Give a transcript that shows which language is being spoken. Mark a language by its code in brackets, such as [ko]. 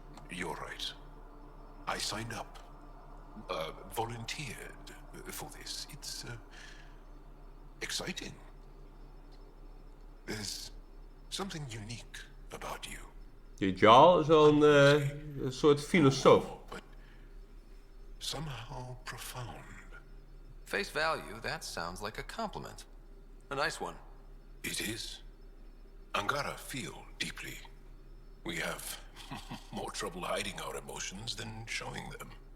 [en] You're right. I signed up. Volunteered for this. It's exciting. There's something unique about you. [nl] Je Jarl is wel een soort filosoof. [en] But somehow profound. Face value, that sounds like a compliment. A nice one. It is. Angara feel deeply. We have more trouble hiding our emotions than showing them.